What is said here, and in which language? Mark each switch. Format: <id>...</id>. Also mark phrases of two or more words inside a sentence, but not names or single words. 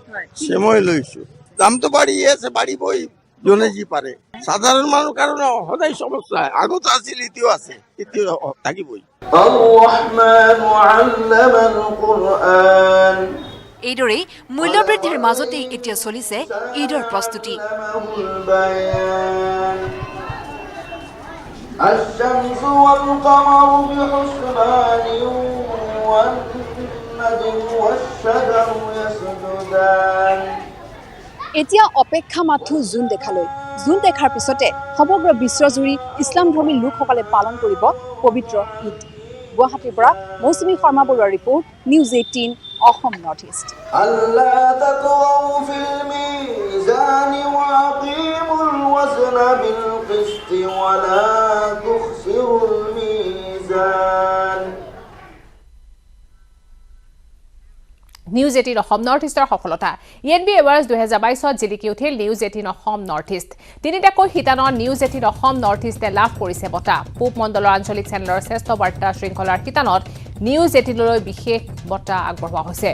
<as>মই লৈছো, দামটো বাঢ়ি আছে, বাঢ়িবই যোনে যি পাৰে। সাধাৰণ মানুহ কাৰণে সদায় সমস্যা, আগত আছিল, এতিয়াও আছে, এতিয়াও থাকিবই। এইদৰেই মূল্যবৃদ্ধিৰ মাজতেই এতিয়া চলিছে ঈদৰ প্ৰস্তুতি।</as> <ar>الشمس والقمر بحسبان والنجم والشجر يسجدان</ar> <as>এতিয়া অপেক্ষা মাথো জুন দেখালৈ। জুন দেখাৰ পিছতে সমগ্ৰ বিশ্বজুৰি ইছলামধৰ্মী লোকসকলে পালন কৰিব পবিত্ৰ ঈদ। গুৱাহাটীৰ পৰা মৌচুমী শৰ্মা বৰুৱাৰ ৰিপৰ্ট, নিউজ 18 অসম নৰ্থ ইষ্ট।</as> <ar>ألا تطغوا في الميزان وأقيموا الوزن بالقسط ولا تخسروا الميزان।</ar> <as>নিউজ 18 অসম নৰ্থ ইষ্টৰ সফলতা। ENB এৱাৰ্ডছ 2022 জিলিকি উঠিল নিউজ 18 অসম নৰ্থ ইষ্ট। তিনিটাকৈ শিতানত নিউজ 18 অসম নৰ্থ ইষ্টে লাভ কৰিছে বঁটা। পূব মণ্ডলৰ আঞ্চলিক চেনেলৰ শ্ৰেষ্ঠ বাৰ্তা শৃংখলাৰ শিতানত নিউজ 18লৈ বিশেষ বঁটা আগবঢ়োৱা হৈছে।</as>